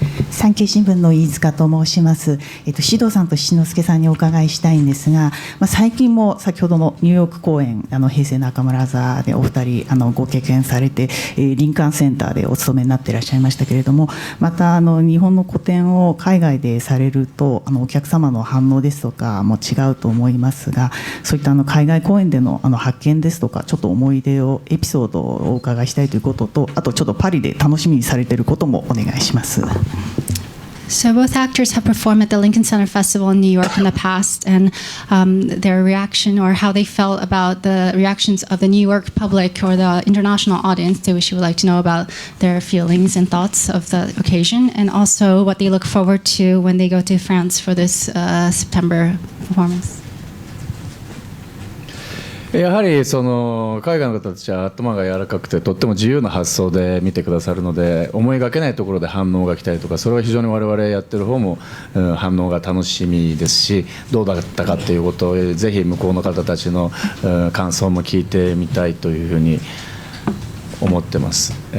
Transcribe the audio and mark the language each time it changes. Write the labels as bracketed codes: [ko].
[ja] 産経新聞の飯塚と申します。獅童さんと七之助さんにお伺いしたいんですが、最近も先ほどのニューヨーク公演、平成中村座でお二人ご経験されて、リンカーンセンターでお勤めになっていらっしゃいましたけれども、また日本の個展を海外でされるとお客様の反応ですとかも違うと思いますが、そういった海外公演での発見ですとか、ちょっと思い出をエピソードをお伺いしたいということと、あとちょっとパリで楽しみにされていることもお願いします。 [en] So both actors have performed at the Lincoln Center Festival in New York in the past, and their reaction or how they felt about the reactions of the New York public or the international audience, they wish you would like to know about their feelings and thoughts of the occasion, and also what they look forward to when they go to France for this September performance. [ja] やはりその海外の方たちは頭が柔らかくてとっても自由な発想で見てくださるので、思いがけないところで反応が来たりとか、それは非常に我々やってる方も反応が楽しみですし、どうだったかっていうことをぜひ向こうの方たちの感想も聞いてみたいというふうに思ってます。